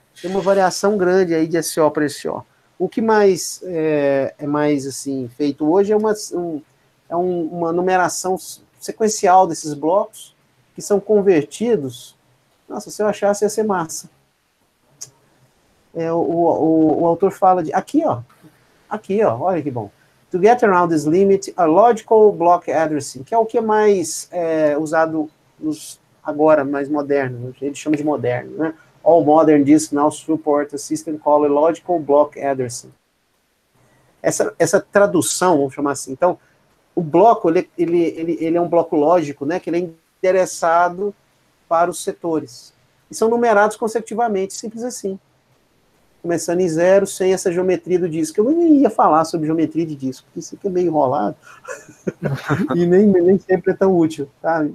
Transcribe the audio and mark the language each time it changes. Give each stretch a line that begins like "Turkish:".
Portuguese: Tem uma variação grande aí de SO para SO. O que mais é mais assim feito hoje é uma numeração sequencial desses blocos que são convertidos. Nossa, se eu achasse ia ser massa. O autor fala de aqui, ó, olha que bom.
English: To get around this limit, a logical block addressing,
Portuguese: que é o que é mais usado agora, mais moderno, ele chama de moderno, né?
English: All modern disks now support a system called logical block addressing.
Portuguese: Essa tradução, vamos chamar assim, então, o bloco, ele é um bloco lógico, né, que ele é endereçado para os setores. E são numerados consecutivamente, simples assim. Começando em 0, sem essa geometria do disco. Eu nem ia falar sobre geometria de disco, porque isso aqui é meio enrolado. E nem sempre é tão útil, tá?